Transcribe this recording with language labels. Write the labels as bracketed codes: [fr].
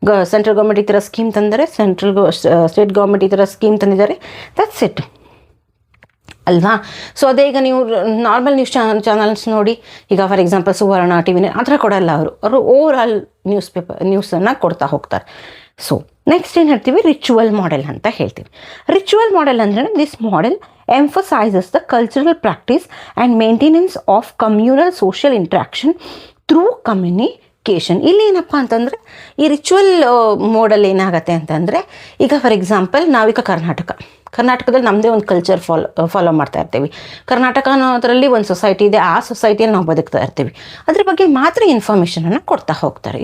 [kn] Central government ಈ ಥರ scheme ತಂದರೆ, ಸ್ಟೇಟ್ ಗೌರ್ಮೆಂಟ್ ಈ ಥರ ಸ್ಕೀಮ್ ತಂದಿದ್ದಾರೆ, ದಟ್ಸ್ ಇಟ್ ಅಲ್ವಾ. ಸೊ ಅದೇ ಈಗ ನೀವು ನಾರ್ಮಲ್ ನ್ಯೂಸ್ ಚಾನಲ್ಸ್ ನೋಡಿ, ಈಗ ಫಾರ್ ಎಕ್ಸಾಂಪಲ್ ಸುವರ್ಣ, TV ಆ ಥರ ಕೊಡಲ್ಲ. ಅವರು ಓವರ್ ಆಲ್ ನ್ಯೂಸನ್ನು ಕೊಡ್ತಾ ಹೋಗ್ತಾರೆ. ಸೊ ನೆಕ್ಸ್ಟ್ ಏನು ಹೇಳ್ತೀವಿ, ರಿಚುವಲ್ ಮಾಡೆಲ್ ಅಂತ ಹೇಳ್ತೀವಿ. [en] ritual model [kn] ಅಂದರೆ [en] This model emphasizes the cultural practice and maintenance of communal social interaction through communication. [kn] ಇಲ್ಲಿ ಏನಪ್ಪ ಅಂತಂದರೆ, ಈ ರಿಚುವಲ್ ಮೋಡಲ್ ಏನಾಗುತ್ತೆ ಅಂತಂದರೆ, ಈಗ ಫಾರ್ ಎಕ್ಸಾಂಪಲ್ ನಾವೀಗ ಕರ್ನಾಟಕದಲ್ಲಿ ನಮ್ಮದೇ ಒಂದು ಕಲ್ಚರ್ ಫಾಲೋ ಮಾಡ್ತಾ ಇರ್ತೀವಿ. ಕರ್ನಾಟಕ ಅನ್ನೋದರಲ್ಲಿ ಒಂದು ಸೊಸೈಟಿ ಇದೆ, ಆ ಸೊಸೈಟಿಯಲ್ಲಿ ನಾವು ಬದುಕ್ತಾ ಇರ್ತೀವಿ, ಅದ್ರ ಬಗ್ಗೆ ಮಾತ್ರ ಇನ್ಫಾರ್ಮೇಷನನ್ನು ಕೊಡ್ತಾ ಹೋಗ್ತಾರೆ.